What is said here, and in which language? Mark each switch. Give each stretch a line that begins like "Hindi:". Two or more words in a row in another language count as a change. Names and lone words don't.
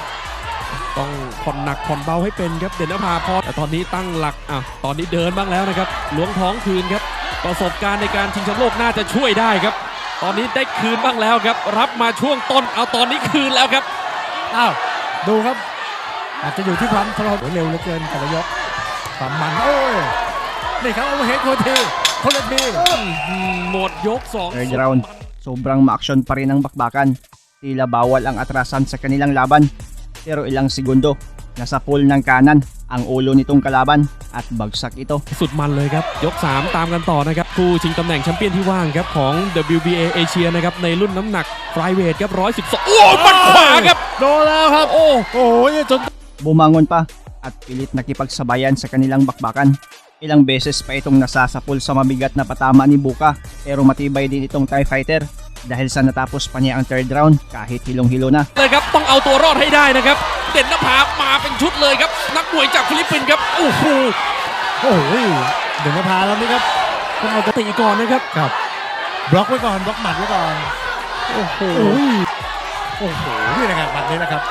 Thai: ต้องผ่อนหนักผ่อนเบาให้เป็นครับเด่นนภาพอแต่ตอนนี้ตั้งหลักตอนนี้เดินบ้างแล้วนะครับล้วงท้องคืนครับประสบการณ์ในการชิงแชมป์โลกน่าจะช่วยได้ครับตอนนี้ได้คืนบ้างแล้วครับรับมาช่วงต้นเอาตอนนี้คืนแล้วครับ อ้าวดูครับอาจจะอยู่ที่ความทรหดเร็วเหลือเกินแต่ละยกความมันโอ้ยนี่ครับโอเวอร์เฮดคนละที หมดยก2
English: Third round,
Filipino: sobrang ma-action pa rin ang bakbakan. Tila bawal ang atrasan sa kanilang laban. Pero ilang segundo, nasa pool ng kanan ang ulo nitong kalaban at bagsak ito.
Thai: สุดมันเลยครับยก3ตามกันต่อนะครับคู่ชิงตำแหน่งแชมเปี้ยนที่ว่างครับของ WBA เอเชียนะครับในรุ่นน้ำหนักไฟเวทครับ112โอ้ปัดขวาครับโดนแล้วครับโอ้โหจน
Filipino: Bumangon pa at pilit nakipagsabayan sa kanilang bakbakan. Ilang beses pa itong nasasapul sa mabigat na patama ni Buka pero matibay din itong
English: Thai fighter
Filipino: dahil sa natapos pa niya ang
English: third round
Filipino: kahit hilong-hilo na.
Thai: เลยครับต้องเอาตัวรอดให้ได้นะครับเด่นนภามาเป็นชุดเลยครับนักมวยจากฟิลิปปินส์ครับโอ้โห โอ้ยเด่นนภาแล้วนี่ครับ ต้องเอาตีก่อนนะครับ ครับบล็อกไว้ก่อนบล็อกหมัดไว้ก่อน โอ้โห โอ้โหนี่นะครับหมัดนี้นะครับ